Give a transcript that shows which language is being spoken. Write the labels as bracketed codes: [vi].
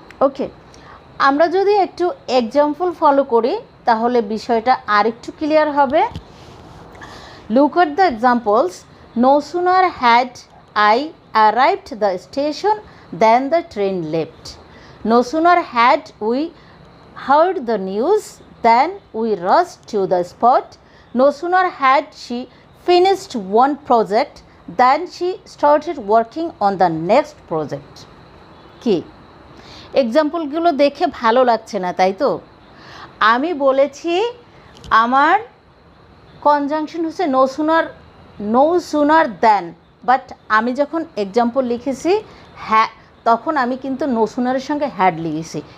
[bn] ওকে, আমরা যদি একটু এক্সাম্পল ফলো করি তাহলে বিষয়টা আরেকটু ক্লিয়ার হবে। [en] Look at the examples. No sooner had I arrived the station then the train left. No sooner had we heard the news then we rushed to the spot. No sooner had she finished one project than she started working on the next project. [bn] কি এক্সাম্পলগুলো দেখে ভালো লাগছে না, তাই তো? আমি বলেছি আমার কনজাংশন হচ্ছে নো সুনার দ্যান, বাট আমি যখন এক্সাম্পল লিখেছি হ্যাঁ তখন আমি কিন্তু নো সুনারের সঙ্গে হ্যাড লিখেছি।